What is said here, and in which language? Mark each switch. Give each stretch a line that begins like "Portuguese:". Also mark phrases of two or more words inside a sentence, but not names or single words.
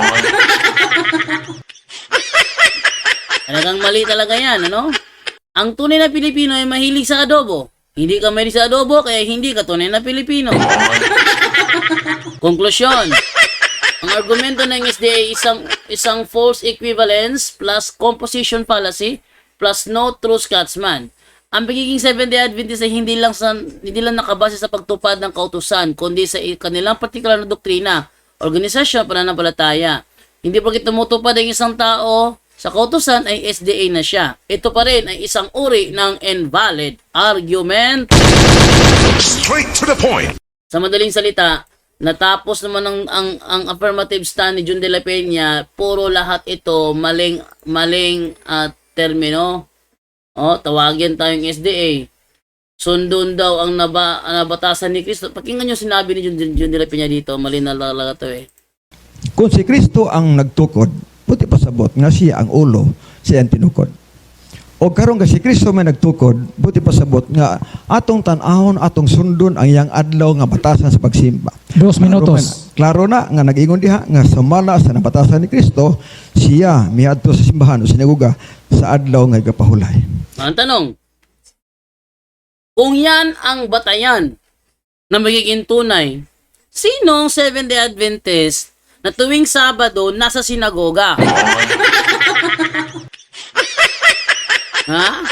Filipino: Talagang mali talaga yan, ano? Ang tunay na Pilipino ay mahilig sa adobo. Hindi ka mahilig sa adobo, kaya hindi ka tunay na Pilipino. Konklusyon. Ang argumento ng SDA ay isang
English: false equivalence plus composition fallacy plus no true Scotsman.
Filipino: Ang pagiging Seventh-day Adventist ay hindi lang nakabase sa pagtupad ng kautusan, kundi sa kanilang partikular na doktrina, organisasyon, pananampalataya. Hindi porket tumutupad ang isang tao sa kautusan ay SDA na siya. Ito pa rin ay isang uri ng
English: invalid argument. Straight to the point.
Filipino: Sa madaling salita, natapos naman ang
English: affirmative stand
Filipino: ni John de la Peña, puro lahat ito maling termino. Tawagin tayong SDA.
Cebuano: sundon daw ang nabatasan ni Kristo.
Filipino: Pakinggan nyo sinabi ni John de la Peña dito. Mali na talaga to eh.
Cebuano: Kung si Kristo ang nagtukod, buti pasabot nga siya ang ulo, siya ang tinukod. O karon nga si Kristo may nagtukod, buti pasabot nga atong tan-ahon, atong sundon ang iyang adlaw nga batasan sa pagsimba. 2 minutos. Klaro na nga nag-ingon diha nga sumala sa nabatasan ni Kristo, siya miadto sa simbahan o sinaguga sa adlaw nga gapahulay.
Filipino: Ang tanong, kung yan ang batayan na magiging tunay, sinong Seventh-day Adventist na tuwing Sabado nasa sinagoga? Ha?